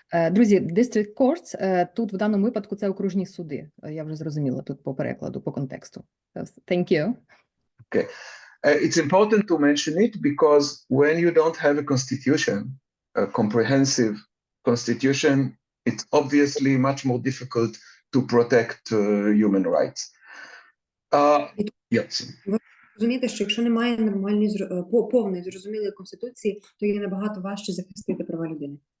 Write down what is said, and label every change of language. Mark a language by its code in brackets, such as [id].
[uk] Друзі, [en] district courts, [uk] тут в даному випадку це окружні суди. Я вже зрозуміла тут по перекладу, по контексту. [en] Thank you. Okay. It's important to mention it because when you don't have a constitution, a comprehensive constitution, it's obviously much more difficult to protect human rights. Yes. [uk] Ви розумієте, що якщо немає нормальної, повної, зрозумілої конституції, то є набагато важче захистити права людини.